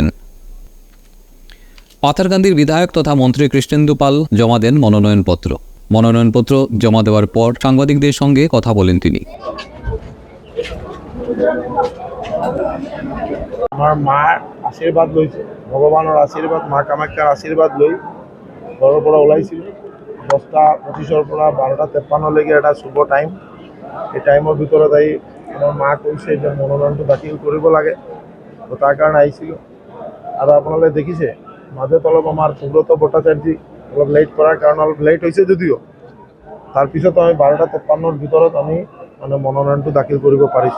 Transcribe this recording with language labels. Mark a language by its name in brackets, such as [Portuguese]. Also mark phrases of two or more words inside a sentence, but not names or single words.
[Bangla] পাথারকান্দির বিধায়ক তথা মন্ত্রী কৃষ্ণেন্দু পাল জমা দেন মনোনয়নপত্র। মনোনয়নপত্র জমা দেওয়ার পর সাংবাদিকদের সঙ্গে কথা বলেন তিনি। আমার মার আশীর্বাদ লইছে, ভগবানের আশীর্বাদ, মা কামাখ্যার আশীর্বাদ লই [Assamese] ঘৰৰ পৰা ওলাইছিল। 10:25 পৰা 12:53 লৈকে এটা শুভ টাইম। এই টাইমৰ ভিতৰত আহি আমার মা কৈছে যে মনোনয়নটো দাখিল কৰিব লাগে, তো তাৰ কাৰণে আহিছিলোঁ। আৰু আপোনালোকে দেখিছে মাজত অলপ আমাৰ সুব্রত ভট্টাচাৰ্যী অলপ লেট কৰাৰ কাৰণে অলপ লেট হৈছে, যদিও তাৰপিছত আমি 12:53 ভিতৰত আমি মানে মনোনয়নটো দাখিল কৰিব পাৰিছোঁ।